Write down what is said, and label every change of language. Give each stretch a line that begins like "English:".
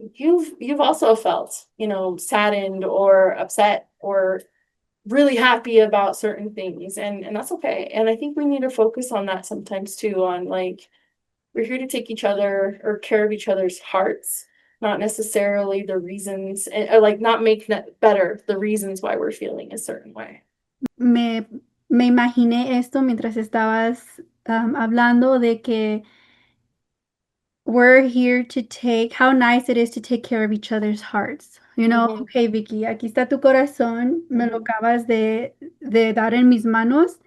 English: You've also felt, saddened or upset or really happy about certain things, and that's okay. And I think we need to focus on that sometimes too, on like we're here to take each other or care of each other's hearts, not necessarily the reasons, or like not make that better the reasons why we're feeling a certain way.
Spanish: Me, me imaginé esto mientras estabas hablando de que
English: we're here to take how nice it is to take care of each other's hearts. You know, Mhm.
Spanish: okay, Vicky, aquí está tu corazón, me lo Mhm. acabas de dar en mis manos.